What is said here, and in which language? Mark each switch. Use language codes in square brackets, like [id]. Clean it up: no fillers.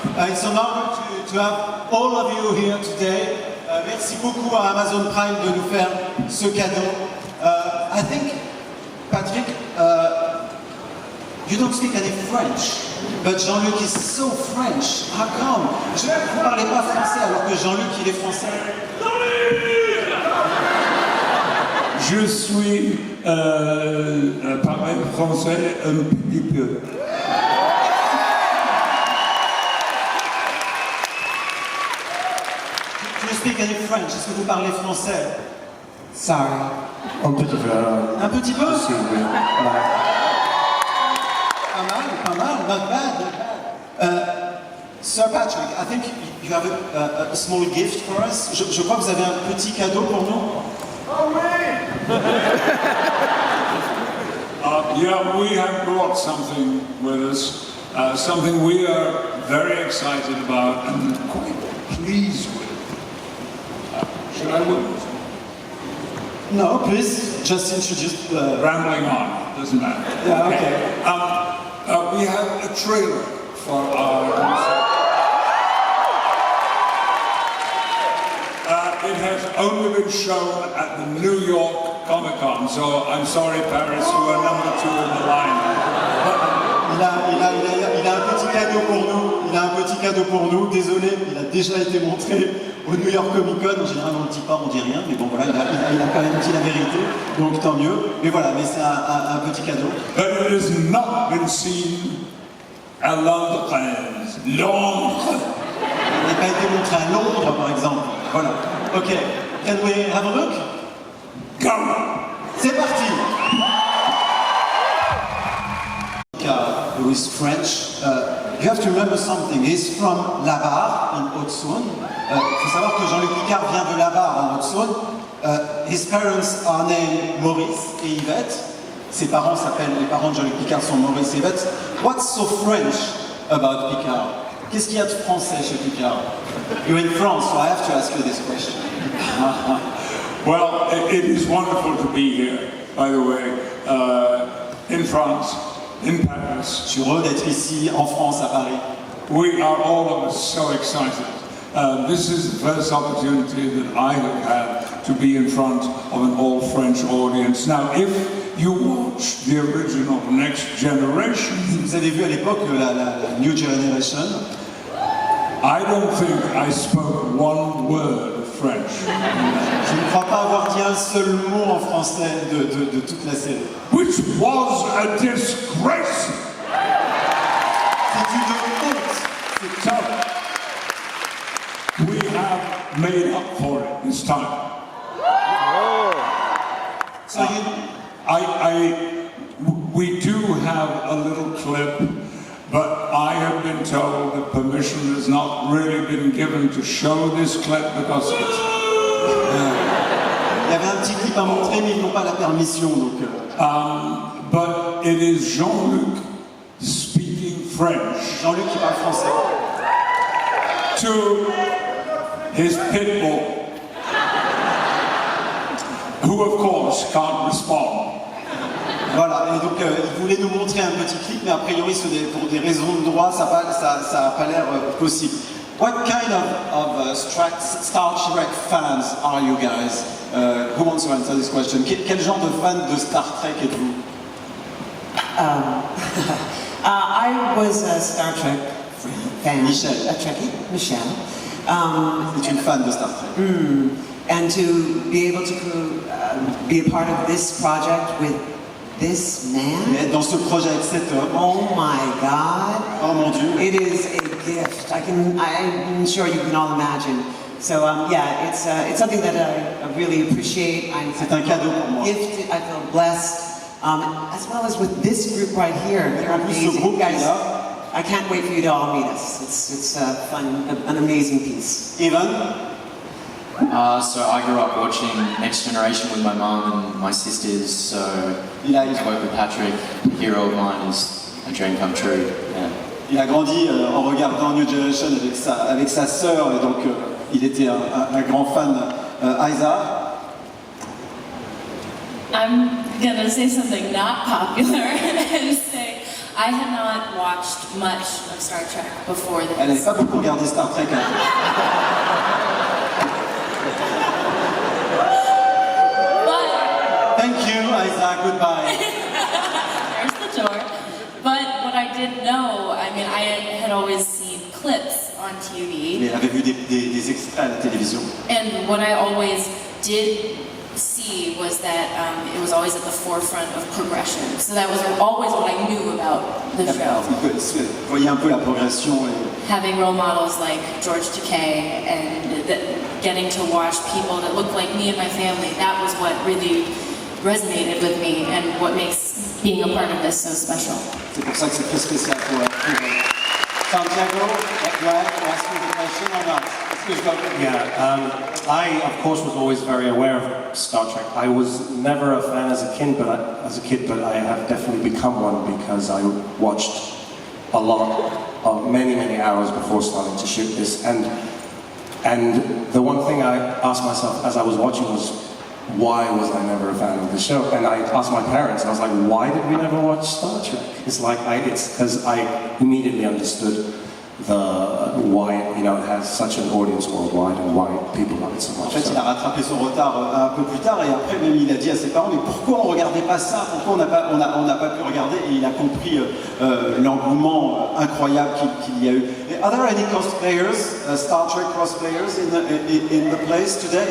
[en] It's an honor to have all of you here today. [fr] Merci beaucoup à Amazon Prime de nous faire ce cadeau. [en] I think, Patrick, you don't speak any French, but Jean-Luc is so French. How come? [fr] Vous ne parlez pas français alors que Jean-Luc il est français. Je suis parle français un petit peu. [en] Speak any French? [fr] Est-ce que vous parlez français? [en] Sorry. [fr] Un petit peu. Un petit peu? Si, oui. Pas mal, [en] not bad. Sir Patrick, I think you have a small gift for us. [fr] Je crois que vous avez un petit cadeau pour nous. Oh oui! [en] Yeah, we have brought something with us, something we are very excited about and quite pleased with. Should I win? No, please, just introduce... Rambling on, doesn't matter. Yeah, okay. We have a trailer for our concert. It has only been shown at the New York Comic-Con, so I'm sorry Paris, you are number 2 in the line. [fr] Il a un petit cadeau pour nous. Il a un petit cadeau pour nous. Désolé, il a déjà été montré au New York Comic Con. En général, on ne le dit pas, on ne dit rien. Mais bon, voilà, il a quand même dit la vérité. Donc tant mieux. Mais voilà, mais c'est un petit cadeau. [en] But it has not been seen at Londres. [fr] Londres. Il n'a pas été montré à Londres, par exemple. [en] Voilà. Ok. Can we have a look? Go! [fr] C'est parti. [en] Who is French, you have to remember something. He's from La Barre in Haute-Saône. [fr] Il faut savoir que Jean-Luc Picard vient de La Barre en Haute-Saône. [en] His parents are named Maurice et Yvette. [fr] Ses parents s'appellent, les parents de Jean-Luc Picard sont Maurice et Yvette. [en] What's so French about Picard? [fr] Qu'est-ce qu'il y a de français chez Picard? [en] You're in France, so I have to ask you this question. Well, it is wonderful to be here, by the way, in France. In Paris. [fr] Je suis heureux d'être ici en France, à Paris. [en] We are all of us so excited. This is the first opportunity that I have had to be in front of an all-French audience. Now, if you watch the original Next Generation... [fr] Vous avez vu à l'époque la New Generation? [en] I don't think I spoke one word of French. [fr] Je ne crois pas avoir dit un seul mot en français de toute la série. [en] Which was a disgrace. [fr] C'est une honte. [en] So, we have made up for it this time. So we do have a little clip, but I have been told that permission has not really been given to show this clip because it's... [fr] Il y avait un petit clip à montrer, mais ils n'ont pas la permission, donc... [en] But it is Jean-Luc speaking French [fr] Jean-Luc qui parle français. [en] to his pit bull, who of course can't respond. [fr] Voilà, et donc il voulait nous montrer un petit clip, mais a priori pour des raisons de droit, ça n'a pas l'air possible. [en] What kind of Star Trek fans are you guys? Who wants to answer this question? [fr] Quel genre de fan de Star Trek êtes-vous? [en] I was a Star Trek fan. Michel. A Trekkie, Michelle. [fr] C'est une fan de Star Trek. [en] And to be able to be a part of this project with this man. [fr] Mais dans ce projet avec cet homme, [en] Oh my God! [fr] oh mon Dieu, [en] It is a gift. I'm sure you can all imagine. So yeah, it's something that I really appreciate. [fr] c'est un cadeau pour moi. [en] Gifted. I feel blessed, as well as with this group right here. They're [fr] En plus, ce [en] amazing. [fr] groupe [en] You guys, [fr] là. [en] I can't wait for you to all meet us. It's fun, an amazing piece. Evan? So I grew up watching Next Generation with my mum and my sisters, so [fr] Il a, [en] to work with Patrick, a hero of mine, is a dream come true. Yeah. [fr] il a grandi en regardant New Generation avec sa sœur, et donc il était un grand fan. [en] Isa? I'm gonna say something not popular and say I had not watched much of Star Trek before [fr] Elle n'avait [en] this. [fr] pas beaucoup regardé Star Trek. [en] But Thank you, Isa. Goodbye. there's the door. But what I did know, I mean, I had always seen clips on TV, [fr] Mais elle avait vu des extraits à la télévision. [en] and what I always did see was that it was always at the forefront of progression. So that was always what I knew about the show. [fr] Vous voyez un peu la progression. [en] Having role models like George Takei and getting to watch people that look like me and my family, that was what really resonated with me and what makes being a part of this so special. [fr] C'est pour ça que c'est très spécial pour Santiago, [en] do I have to ask you the question or not? Yeah, I of course was always very aware of Star Trek. I was never a fan as a kid, but I have definitely become one because I watched a lot of many hours before starting to shoot this. And the one thing I asked myself as I was watching was, why was I never a fan of the show? And I asked my parents, I was like, why did we never watch Star Trek? It's because I immediately understood why it has such an audience worldwide and why people love it so much. [fr] En fait, il a rattrapé son retard un peu plus tard et après même il a dit à ses parents, mais pourquoi on ne regardait pas ça? Pourquoi on n'a pas pu regarder? Et il a compris l'engouement incroyable qu'il y a eu. [en] Are there any cosplayers, Star Trek cosplayers in the place today?